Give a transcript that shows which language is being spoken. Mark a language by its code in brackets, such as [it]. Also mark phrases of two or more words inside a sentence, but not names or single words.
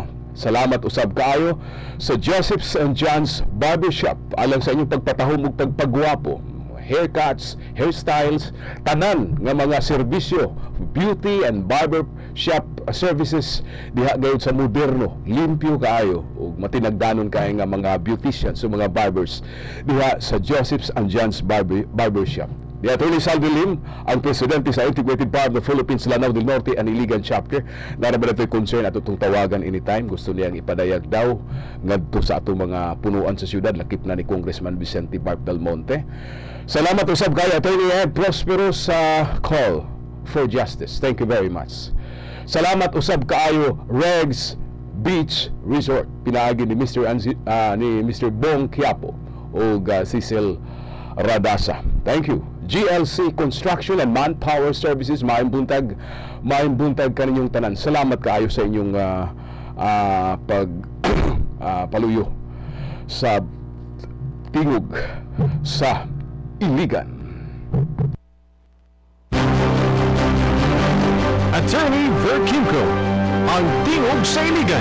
[ceb] Salamat usab kaayo sa Joseph's and John's Barbershop alang sa inyong pagpatahom ug pagpagwapo, [en] haircuts, hairstyles, [ceb] tanan nga mga serbisyo, [en] beauty and barbershop services [ceb] diha gayud sa moderno, limpyo kaayo ug matinagdanon kay nga mga beauticians o mga barbers diha sa Joseph's and John's Barbershop. Di Atty. Salvi Lim, ang presidente sa Integrated Bar of the Philippines, Lanao del Norte and Iligan Chapter. Naraban ito'y concern at itong tawagan anytime. Gusto niyang ipadayag daw ngadto sa atong mga punuan sa syudad. Lakip na ni Congressman Vicente Barb Belmonte. Salamat usab kayo, Atty. Ed Prospero, sa [en] call for justice. Thank you very much. [ceb] Salamat usab kaayo, Regs Beach Resort. Pinaagi ni Mr. Bong Quiapo o Cecil Radasa. [en] Thank you. GLC Construction and Manpower Services, [ceb] maayong buntag kaninyong tanan. Salamat kaayo sa inyong paluyo sa Tingog sa Iligan. Attorney Ver Kimco, ang Tingog sa Iligan.